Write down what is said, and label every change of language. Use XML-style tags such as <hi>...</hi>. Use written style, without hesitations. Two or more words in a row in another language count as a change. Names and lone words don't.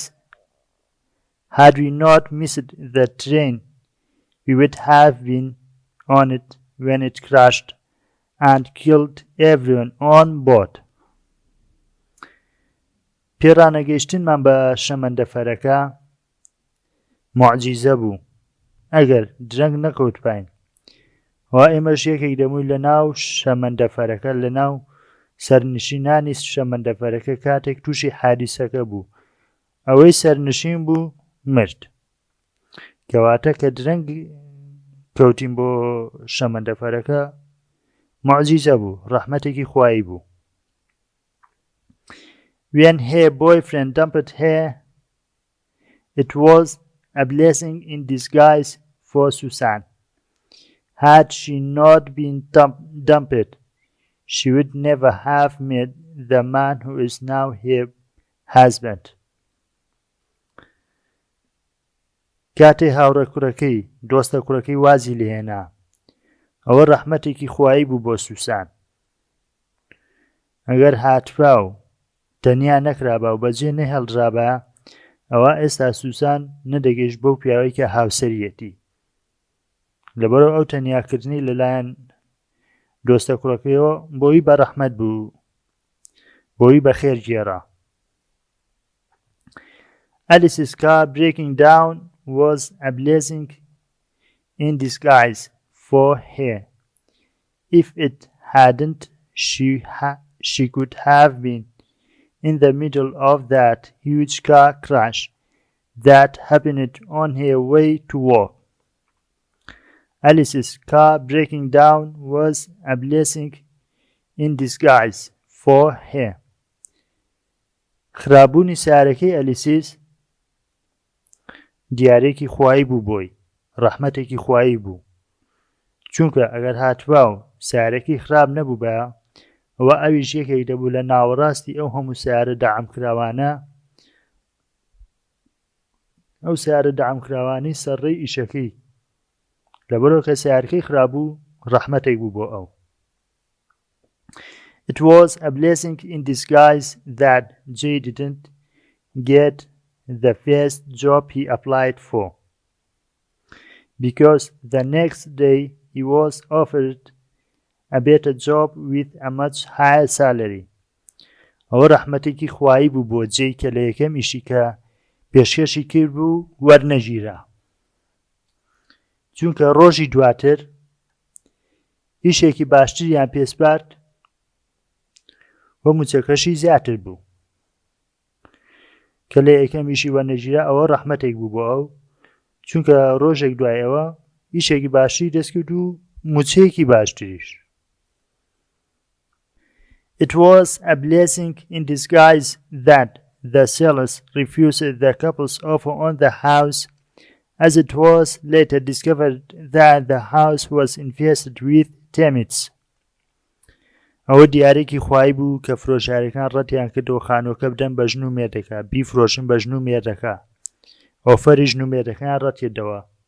<en>Had we not missed the train, we would have been on it when it crashed and killed everyone on board.</en> <ckb>پێڕانەگەیشتنمان بە شەمەندەفەرەکە موعجیزە بوو ئەگەر درەنگ نەکەوت پاین. وا ئێمەش یەکێک دەمووی لە ناو شەمەندەفەرەکە لە ناو سەرنشینانی شەمەندەفەرەکە کاتێک تووشی حادیسەکە بوو ئەوەی سەرنشین بوو مرد کەواتە کە درەنگ کەوتین بۆ شەمەندەفەرەکە موعجیزە بوو ڕەحمەتێکی خوایی بوو.</ckb> <en>When her boyfriend dumped her, it was a blessing in disguise for Susan. Had she not been dumped, she would never have met the man who is now her husband.</en> <ckb>کاتێ هاوڕە کوڕەکەی دۆستە کوڕەکەی وازی لێهێنا ئەوە ڕەحمەتێکی خوایی بوو بۆ سوسان. ئەگەر هاتفا و تەنیا نەکرابە و بەجێ نەهێڵدرابە، ئەوە ئێستا سوسان نەدەگەیشت بەو پیاوەی کە هاوسەریەتی، لەبەرەوە ئەو تەنیاکردنی لەلایەن دۆستە کوڕەکەیەوە بۆی بەڕەحمەت بوو، بۆی بەخێر گێڕا.</ckb> <en>Alice's car breaking down was a blessing in disguise for her. If it hadn't, she could have been in the middle of that huge car crash that happened on her way to work. Alice's car breaking down was a blessing in disguise for her.</en> <ckb>خراببوونی سیارەکەی ئەلیسیس دیارێکی خوایی بوو بۆی، ڕەحمەتێکی خوایی بوو، چونکە ئەگەر هاتووە و سیارەکەی خراب نەبوو بە، ئەوە ئەویش یەکێک دەبوو لە ناوەڕاستی ئەو هەموو سیارە داعمکراوانە، ئەو سیارە داعمکراوانەی سەرڕێی ئیشەکەی، لەبەرەوە کە سیارەکەی خراببوو ڕەحمەتێک بوو بۆ ئەو.</ckb> <en>It was a blessing in disguise that Jay didn't get the first job he applied for, because the next day he was offered a better job with a much higher salary.</en> <ckb>ئەوە ڕەحمەتێکی خوایی بوو بۆ جێی کە لە یەکەم ئیشی کە پێشکەشی کرد بوو وەرنەگیرا، چونکە ڕۆژی دواتر ئیشێکی باشتریان پێسپارد و موچەکەشی زیاتر بوو، کە لە یەکەم ئیشی وەرنەگیرا ئەوە ڕەحمەتێک بوو بۆ ئەو، چونکە ڕۆژێک دوایەوە ئیشێکی باشتری دەستکرد و موچەیەکی باشتریش.</ckb> <en>It was a blessing in disguise that the sellers refused the couple's offer on the house, as it was later discovered that the house was infested with termites.</en> <ckb>ئەوە دیارێکی خوایی بوو کە فرۆشارەکان ڕەتیان کردەوە خانووەکە بدەن بە ژن و مێردەکە، بیفرۆشن بە ژن و مێردەکە، ئۆفەری ژن و مێردەکەیان ڕەتیدەوە.</ckb>